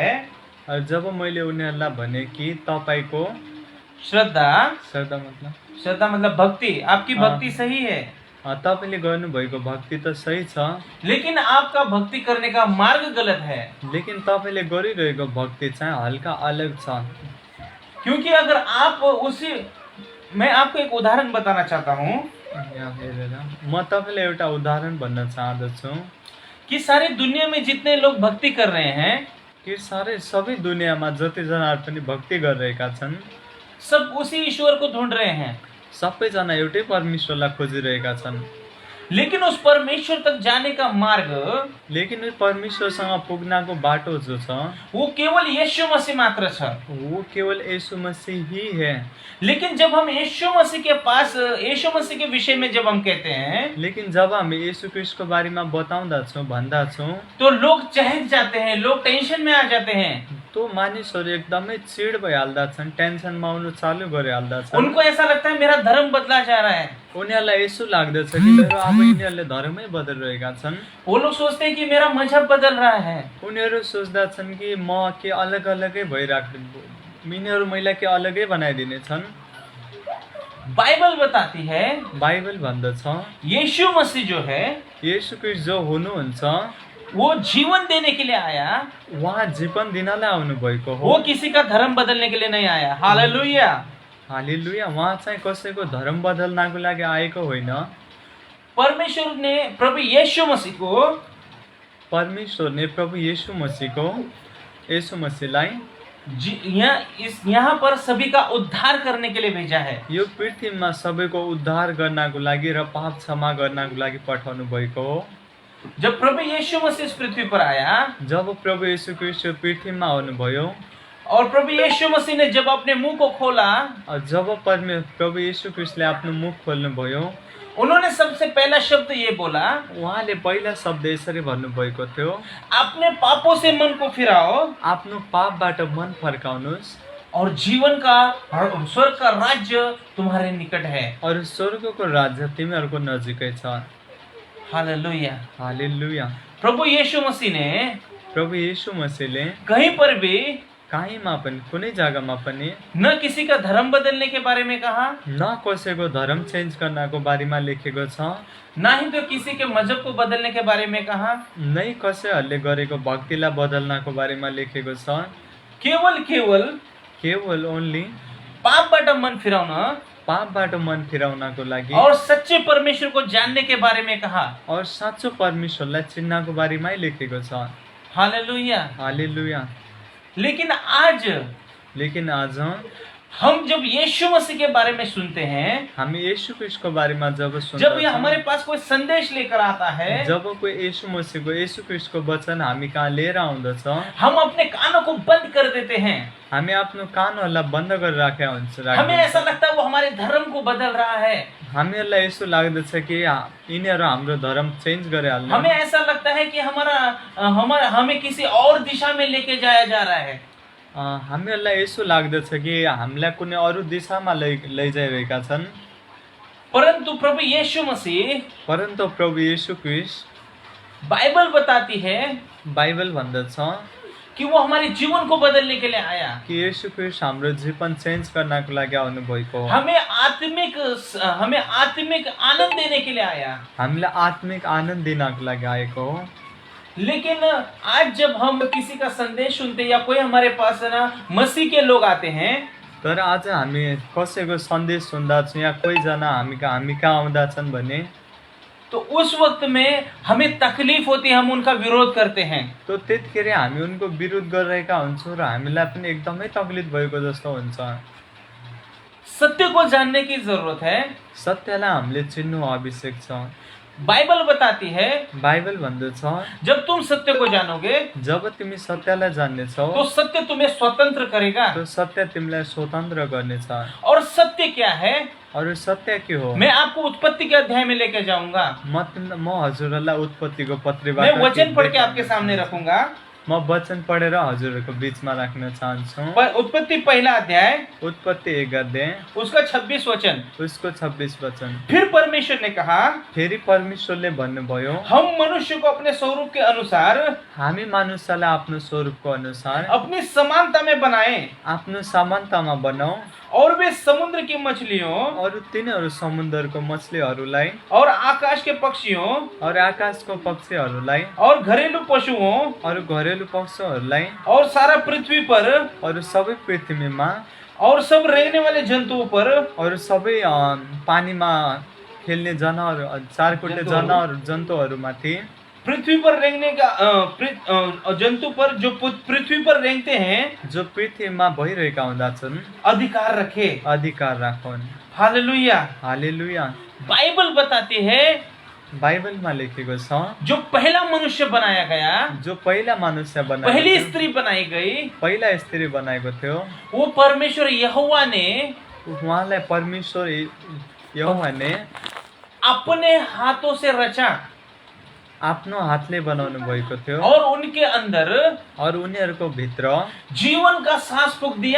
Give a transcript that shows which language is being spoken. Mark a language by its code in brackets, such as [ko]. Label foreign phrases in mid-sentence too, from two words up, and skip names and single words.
[hi] और जब [ne] मैले उनीहरूलाई भने कि तपाईको [hi] श्रद्धा मतलब भक्ति, आपकी भक्ति सही है, [ne] तपाईले गर्नुभएको भक्ति त सही छ, [hi] लेकिन आपका भक्ति करने का मार्ग गलत है। [ne] लेकिन तपाईले गरिरहेको भक्ति चाहिँ हल्का अलग छ। [hi] क्योंकि अगर आप मैं आपको एक उदाहरण बताना चाहता हूँ। [ne] म तपाईलाई एउटा उदाहरण भन्न चाहदछु [hi] कि सारी दुनिया में जितने लोग भक्ति कर रहे हैं, [ne] कि सबै दुनियाँमा जतिजनाहरू पनि भक्ति गरिरहेका छन्, [hi] सब उसी ईश्वर को ढूंढ रहे हैं। [ne] सबैजना एउटै परमेश्वरलाई खोजिरहेका छन्। [hi] लेकिन उस परमेश्वर तक जाने का मार्ग, [ne] लेकिन परमेश्वरसँग पुग्नको बाटो जो छ वो केवल यीशु मसीह मात्र छ। [hi] वो केवल यीशु मसीह ही है। लेकिन जब हम यीशु मसीह के पास, यीशु मसीह के विषय में जब हम कहते हैं, [ne] लेकिन जब हामी यीशु ख्रीष्टको बारेमा बताउँदछौँ, भन्दछौँ, [hi] तो लोग चहक जाते हैं, लोग टेंशन में आ जाते हैं। [ne] तो मानिसहरू एकदमै चिड भइहाल्दछन्, टेन्सनमा आउनु चालु गरिहाल्दछन्। [hi] उनको ऐसा लगता है मेरा धर्म बदला जा रहा है। [ne] उनीहरूलाई यसो लाग्दछ कि मेरो अब यिनीहरूले धर्मै बदलिरहेका छन्। [hi] वो लोग सोचते हैं कि मेरा मजहब बदल रहा है। [ne] उनीहरू सोच्दछन् कि म के अलग अलगै भइराख्नु, यिनीहरू मैले के अलगै बनाइदिनेछन्। [hi] बाइबल बताती है, [ne] बाइबल भन्दछ [hi] यीशु मसीह जो है, [ne] यीशु ख्रीष्ट जो हुनुहुन्छ, [hi] वो जीवन देने के लिए आया, [ne] उहाँ जीवन दिनलाई आउनु भएको हो। [hi] वो किसी का धर्म बदलने के लिए नहीं आया। हालेलुया। [ne] हालेलुया। उहाँ चाहिँ कसैको धर्म बदल्नको लागि आएको होइन। [hi] परमेश्वर ने प्रभु यीशु मसीह को [ne] परमेश्वरले प्रभु येशू मसीहलाई [hi] यहाँ पर सभी का उद्धार करने के लिए भेजा है। [ne] यो पृथ्वीमा सबैको उद्धार गर्नको लागि र पाप क्षमा गर्नको लागि पठाउनु भएको हो। [hi] जब प्रभु यीशु मसीह इस पृथ्वी पर आया, [ne] जब प्रभु येशू ख्रीष्ट पृथ्वीमा आउनुभयो [hi] और प्रभु यीशु मसीह ने जब अपने मुंह को खोला, [ne] जब प्रभु येशू ख्रीष्टले आफ्नो मुख खोल्नुभयो, [hi] उन्होंने सबसे पहला शब्द ये बोला, [ne] उहाँले पहिला शब्द यसरी भन्नुभएको थियो, [hi] अपने पापों से मन को फिराओ, [ne] आफ्नो पापबाट मन फर्काउनुहोस् [hi] और जीवन का स्वर्ग का राज्य तुम्हारे निकट है। [ne] और स्वर्गको राज्य तिमीहरूको नजिकै छ। [hi] हालेलुया। [ne] हालेलुया। [hi] प्रभु यीशु मसीह ने [ne] प्रभु येशू मसीहले [hi] कहीं पर भी [ne] कहीँमा पनि कुनै जग्गामा पनि [hi] न किसी का धर्म बदलने के बारे में कहा, [ne] न कसैको धर्म चेन्ज गर्नको बारेमा लेखेको छ, [hi] ना ही तो किसी के मजहब को बदलने के बारे में कहा, [ne] नै कसैहरूले गरेको भक्तिलाई बदल्नको बारेमा लेखेको छ। [hi] केवल ओन्ली [ne] पापबाट मन फिराउन, पापबाट मन फिराउनको लागि [hi] और सच्चे परमेश्वर को जानने के बारे में कहा, [ne] और साँचो परमेश्वरलाई चिन्नको बारेमै लेखेको छ। [hi] हालेलुया। [ne] हालेलुया। [hi] लेकिन आज हम जब यीशु मसीह के बारे में सुनते हैं, [ne] हामी येशू ख्रीष्टको बारेमा जब [hi] जब ये हमारे पास कोई संदेश लेकर आता है, [ne] जब कोही येशू ख्रीष्टको वचन हामी कहाँ लिएर आउँदछ, [hi] हम अपने कानों को बंद कर देते हैं। [ne] हामी आफ्नो कानहरूलाई बन्द गरेर राखेका हुन्छ। [hi] हमें ऐसा लगता है वो हमारे धर्म को बदल रहा है। [ne] हामीहरूलाई यसो लाग्दछ कि यिनीहरू हाम्रो धर्म चेन्ज गरिहाल्नु। [hi] हमें ऐसा लगता है कि हमें किसी और दिशा में लेके जाया जा रहा है। [ne] हामीहरूलाई यसो लाग्दछ कि हामीलाई कुनै अरू दिशामा लैजाइरहेका छन्। [hi] परंतु प्रभु यीशु ख्रीष्ट बाइबल बताती है, [ne] बाइबल भन्दछ [hi] कि वो हमारे जीवन को बदलने के लिए आया, [ne] कि येशू ख्रीष्ट हाम्रो जीवन चेन्ज गर्नको लागि आउनु भएको हो। [hi] हमें आत्मिक आनंद देने के लिए आया, [ne] हामीलाई आत्मिक आनन्द दिनको लागि आएको हो। [hi] लेकिन आज जब हम किसी का संदेश सुनते या कोई हमारे पास ना मसीह के लोग आते हैं, [ne] तर आज हामी कसैको सन्देश सुन्दा छौँ या कोहीजना हामी कहाँ आउँदा छन् भने [hi] तो उस वक्त में हमें तकलीफ होती है, हम उनका विरोध करते हैं। [ne] तो त्यतिखेर हामी उनको विरोध गरिरहेका हुन्छौँ र हामीलाई पनि एकदमै तकलिफ भएको जस्तो हुन्छ। [hi] सत्य को जानने की जरूरत है। [ne] सत्यलाई हामीले चिन्नु आवश्यक छ। [hi] बाइबल बताती है, [ne] बाइबल भन्दछ, [hi] जब तुम सत्य को जानोगे, [ne] जब तिमी सत्यलाई जान्नेछौ, [hi] तो सत्य तुम्हें स्वतंत्र करेगा। [ne] तो सत्य तिमीलाई स्वतन्त्र गर्नेछ। [hi] और सत्य क्या है? [ne] और सत्य के हो? [hi] मैं आपको उत्पत्ति के अध्याय में लेके जाऊंगा। [ne] म हजुरलाई उत्पत्तिको पत्रीबाट [hi] मैं वचन पढ़ के आपके सामने रखूंगा। [ne] म वचन पढेर हजुरहरूको बीचमा राख्न चाहन्छु। [hi] उत्पत्ति पहला अध्याय, [ne] उत्पत्ति 1 अध्याय, [hi] उसका 26 वचन, [ne] उसको 26 वचन। [hi] फिर परमेश्वर ने कहा, [ne] फेरि परमेश्वरले भन्नुभयो, [hi] हम मनुष्य को अपने स्वरूप के अनुसार, [ne] हामी मानिसलाई आफ्नो स्वरूपको अनुसार [hi] अपनी समानता में बनाए, [ne] आफ्नो समानतामा बनाऊ, [hi] और वे समुद्र की मछलियों, [ne] और तिनीहरू समुद्रको मछलीहरूलाई, [hi] और आकाश के पक्षियों, [ne] और आकाशको पक्षीहरूलाई, [hi] और घरेलू पशुओं, [ne] और घरेलु पशुहरूलाई, [hi] और सारा पृथ्वी पर, [ne] और सबै पृथ्वीमा, [hi] और सब रहने वाले जन्तुओं पर, [ne] और सबै पानीमा खेल्ने जनावर, चारखुट्टे जनावर जन्तुहरूमाथि, [hi] पृथ्वी पर रेंगने का जंतु पर, जो पृथ्वी पर रेंगते हैं, [ne] जो पृथ्वीमा भइरहेका हुँदा छन्, [hi] अधिकार रखे, [ne] अधिकार राखुन्। [hi] हालेलुया। [ne] हालेलुया। [hi] बाइबल बताती है, [ne] बाइबलमा लेखेको छ, [hi] जो पहला मनुष्य बनाया गया, [ne] जो पहिला मनुष्य बनाएको, [hi] पहली स्त्री बनाई गई, [ne] पहिला स्त्री बनाएको थियो, [hi] वो परमेश्वर यहोवा ने, [ne] उहाँलाई परमेश्वर यहोवा ने [hi] अपने हाथों से रचा, [ne] आफ्नो हातले बनाउनु भएको थियो, [hi] और उनके अंदर, और [ne] उनीहरूको भित्र [hi] जीवन का सांस फूंक दिया,